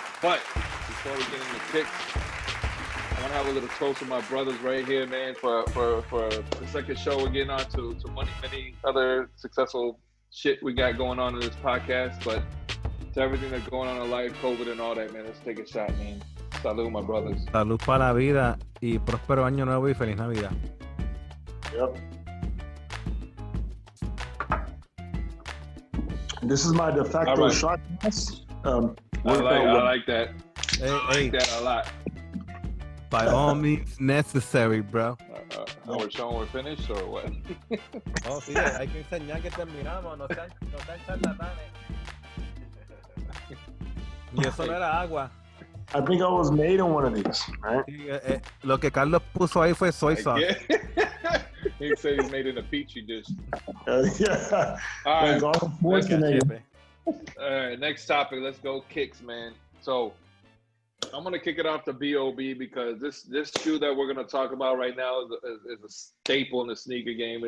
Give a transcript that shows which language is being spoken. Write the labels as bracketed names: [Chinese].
[English] But before we get into kicks, I want to have a little toast with my brothers right here, man, for the second show. We're getting on to many other successful shit we got going on in this podcast, but to everything that's going on in life, COVID and all that, man, let's take a shot, man. Salud, my brothers. [Spanish] Salud para la vida y próspero año nuevo y feliz Navidad. [English] Yep. This is my de facto shot glass. I like that. Hey, I like that a lot. By all means necessary, bro. Are we showing we're finished or what? [Spanish] Oh, sí, hay que enseñar que terminamos. No sean charlatanes. Y eso no era agua. [English] I think I was made in one of these, right? [Spanish] Sí, lo que Carlos puso ahí fue [English] soy sauce. He said he's made in a petri dish. Yeah. All right. All right. Next topic. Let's go kicks, man. So I'm gonna kick it off to B.O.B. because this shoe that we're gonna talk about right now is a staple in the sneaker game.